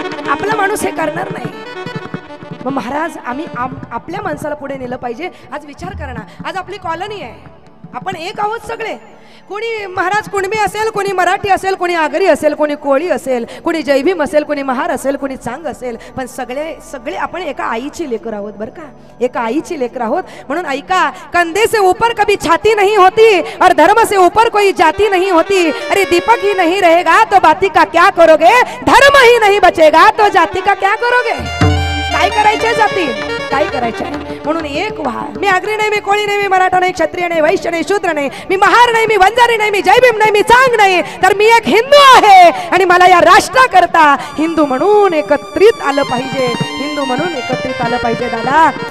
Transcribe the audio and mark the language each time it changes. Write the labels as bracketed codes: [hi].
[mr] आपला माणूस हे करणार नाही. मग महाराज आम्ही आपल्या माणसाला पुढे नेलं पाहिजे. आज विचार करा ना, आज आपली कॉलनी आहे, आपण एक आहोत सगळे. कोणी महाराज कुणबी असेल, कोणी मराठी असेल, कोणी आगरी असेल, कोणी कोळी असेल, कोणी जैभीम असेल, कोणी महार असेल, कोणी चांग असेल, पण सगळे आपण एका आईची लेकर आहोत बरं का, एका आईची लेकर आहोत. म्हणून ऐका, [hi] कंधे से ऊपर कभी छाती नहीं होती और धर्म से ऊपर कोई जाती नहीं होती. अरे दीपक ही नहीं रहेगा तो बाती का क्या करोगे, धर्म ही नहीं बचेगा तो जाती का क्या करोगे. [mr] काय करायचे जाती, काय करायचे. म्हणून एक व्हा. मी आगरी नाही, मी कोळी नाही, मी मराठा नाही, क्षत्रिय नाही, वैश्य नाही, शूद्र नाही, मी महार नाही, मी वंजारी नाही, मी जैभीम नाही, मी चांग नाही, तर मी एक हिंदू आहे. आणि मला या राष्ट्राकरता हिंदू म्हणून एकत्रित आलं पाहिजे, हिंदू म्हणून एकत्रित आलं पाहिजे दादा.